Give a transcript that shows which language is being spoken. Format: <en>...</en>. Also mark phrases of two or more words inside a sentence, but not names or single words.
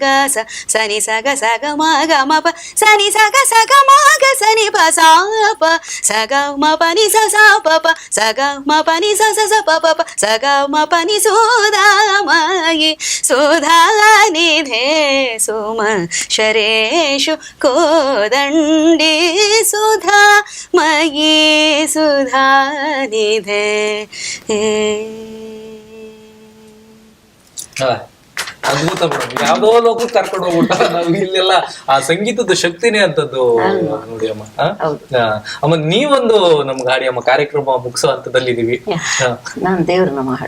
<sa>ಸನಿ ಸಗ ಸಗ ಮಗ ಮ ಪ ಸನಿ ಸಗ ಸಗ ಮಗ ಸನಿ ಪ ಸಾ ಪ ಸಗ ಮ ಪನಿ ಸ ಸಾ ಪ ಪ ಸಗ ಮ ಪನಿ ಸ ಸ ಸ ಪ ಪ ಪ ಸಗ ಮ ಪನಿ ಸುಧಾಮಯಿ ಸುಧಾ ನಿಧೆ ಸುಮ ಶರೇಶು ಕೋದಂಡಿ ಸುಧಾ ಮಯಿ ಸುಧಾ ನಿಧೆ.</sa> <kn>ಅದ್ಭುತ ಮೇಡಮ್, ಯಾವ್ದೋ ಲೋಕಕ್ಕೆ ಕರ್ಕೊಂಡು ಹೋಗ್ಬಿಟ್ಟ. ನಾವು ಇಲ್ಲೆಲ್ಲ ಆ ಸಂಗೀತದ ಶಕ್ತಿನೇ ಅಂತದ್ದು ನೋಡಿ ಅಮ್ಮ. ಅಮ್ಮ ನೀವೊಂದು ನಮ್ಗೆ ಹಾಡಿ ಅಮ್ಮ, ಕಾರ್ಯಕ್ರಮ ಮುಗಿಸೋ ಹಂತದಲ್ಲಿ ಇದೀವಿ. ನಾನು ದೇವ್ರ ನಮ್ಮ ಹಾಡು.</kn>